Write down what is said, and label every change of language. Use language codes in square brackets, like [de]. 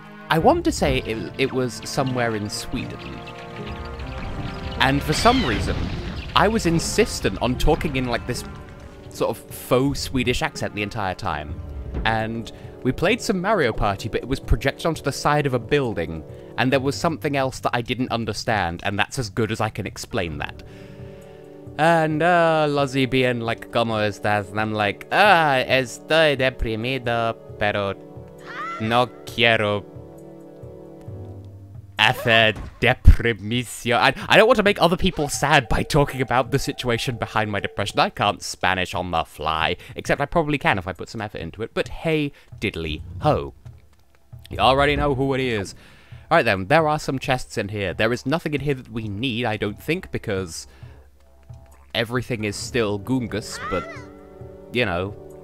[en] I want to say it was somewhere in Sweden. And for some reason, I was insistent on talking in like this sort of faux Swedish accent the entire time. And we played some Mario Party, but it was projected onto the side of a building, and there was something else that I didn't understand, and that's as good as I can explain that. And Lozzie being like, [es] ¿Cómo estás? [en] And I'm like, [es] estoy deprimido, pero no quiero hacer deprimición. [en] I don't want to make other people sad by talking about the situation behind my depression. I can't Spanish on the fly, except I probably can if I put some effort into it. But hey, diddly ho. You already know who it is. Alright then, there are some chests in here. There is nothing in here that we need, I don't think, because everything is still Goongus, but, you know.